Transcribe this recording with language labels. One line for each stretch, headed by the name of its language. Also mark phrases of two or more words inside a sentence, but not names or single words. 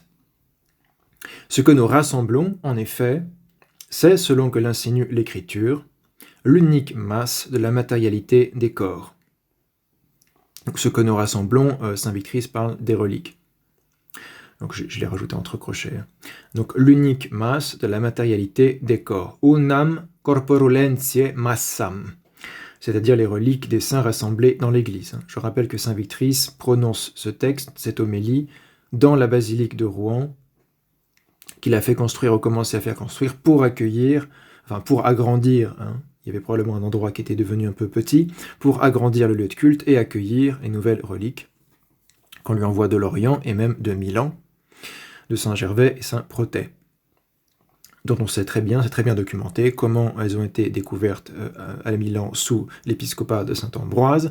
French: Ce que nous rassemblons, en effet, c'est, selon que l'insinue l'Écriture, l'unique masse de la matérialité des corps. Donc, ce que nous rassemblons, saint Victrice parle des reliques. Donc je l'ai rajouté entre crochets. Donc l'unique masse de la matérialité des corps.
Latin: Unam corporulentiae massam.
French: C'est-à-dire les reliques des saints rassemblés dans l'Église. Je rappelle que saint Victrice prononce ce texte, cette homélie, dans la basilique de Rouen, qu'il a fait construire, ou commencé à faire construire, pour accueillir, enfin pour agrandir, il y avait probablement un endroit qui était devenu un peu petit, pour agrandir le lieu de culte et accueillir les nouvelles reliques qu'on lui envoie de l'Orient et même de Milan, de Saint-Gervais et Saint-Protais, dont on sait très bien, c'est très bien documenté, comment elles ont été découvertes à Milan sous l'épiscopat de Saint-Ambroise.